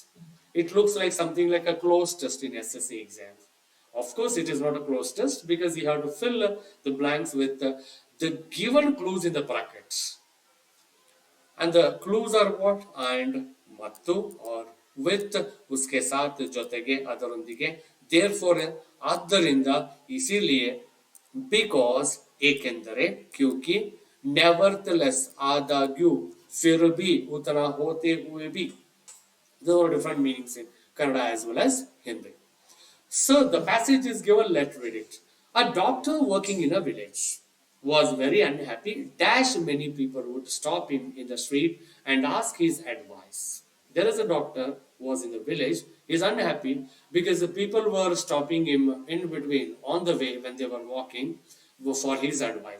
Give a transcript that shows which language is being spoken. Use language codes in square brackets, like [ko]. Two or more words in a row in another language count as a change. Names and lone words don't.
[en] It looks like something like a closed test in SSC exams. Of course, it is not a closed test because you have to fill the blanks with the given clues in the brackets. And the clues are what? And mattu or with, [hi] उसके साथ, [kn] ಜೊತೆಗೆ, ಅದರೊಂದಿಗೆ. [hi] Therefore, ಆದ್ದರಿಂದ इसीलिए because ಏಕೆಂದರೆ क्योंकि nevertheless ಆದಾಗ್ಯೂ फिर भी उतना होते हुए भी. [en] There are different meanings in Kannada as well as Hindi. So the passage is given, let's read it. A doctor working in a village was very unhappy. Dash many people would stop him in the street and ask his advice. There is a doctor who was in the village. He is unhappy because the people were stopping him in between on the way when they were walking for his advice.